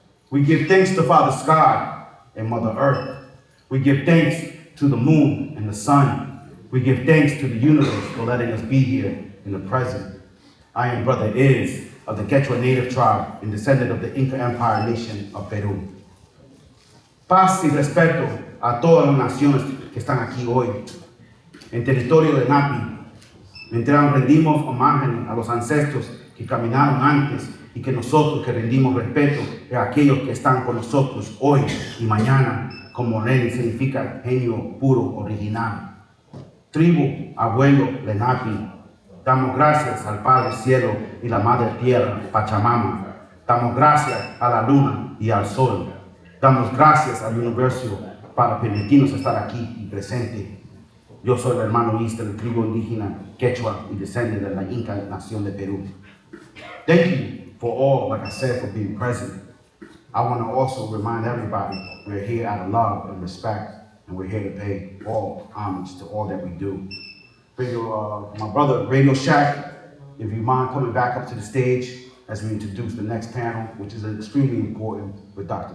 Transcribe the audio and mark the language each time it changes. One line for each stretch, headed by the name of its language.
English: We give thanks to Father Sky and Mother Earth. We give thanks to the moon and the sun. We give thanks to the universe for letting us be here in the present. I am Brother Iz of the Quechua Native tribe and descendant of the Inca Empire nation of Peru.
Spanish: Paz y respeto a todas las naciones que están aquí hoy. En territorio de Napi, mientras rendimos homenaje a los ancestros que caminaron antes y que nosotros que rendimos respeto a aquellos que están con nosotros hoy y mañana, como Lenni significa genio puro, original. Tribu, abuelo, Lenape, damos gracias al Padre Cielo y la Madre Tierra, Pachamama. Damos gracias a la luna y al sol. Damos gracias al universo para permitirnos estar aquí y presente. Yo soy el hermano Iz de la tribu indígena Quechua y descendant de la Inca Nación de Perú.
English: Thank you for all, like I said, for being present. I want to also remind everybody we're here out of love and respect, and we're here to pay all homage to all that we do. My brother, Radio Shack, if you mind coming back up to the stage as we introduce the next panel, which is extremely important with Dr.